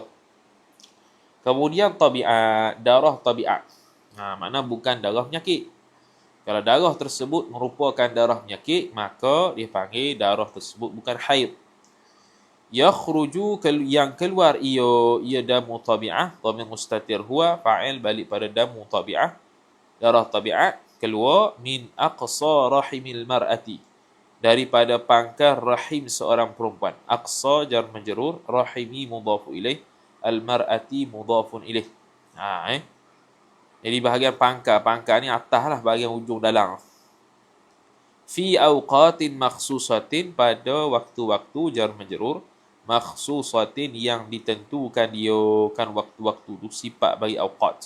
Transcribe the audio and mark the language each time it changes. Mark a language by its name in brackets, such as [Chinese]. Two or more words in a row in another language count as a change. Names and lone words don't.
[Malay] Kemudian tabiat, darah tabiat. Makna bukan darah penyakit. Kalau darah tersebut merupakan darah penyakit, maka dia panggil darah tersebut bukan haid. [Arabic] Yakhruju, [Malay] yang keluar ia [Arabic] دم طبيعة, ضمير مستتر هو, fa'il [Malay] balik pada [Arabic] دم طبيعة. [Malay] Darah tabiat keluar [Arabic] من أقصى رحم المرأة, [Malay] daripada pangkal rahim seorang perempuan. [Arabic] أقصى جار مجرور, رحم مضاف إليه, المرأة مضاف إليه. [Malay] Jadi bahagian pangkal ni atas lah, bahagian ujung dalam. [Arabic] في أوقات مخصوصة, [Malay] pada waktu-waktu [Arabic] جار مجرور, [Malay] makhsusatin yang ditentukan dia, kan waktu-waktu tu sifat bagi awqat.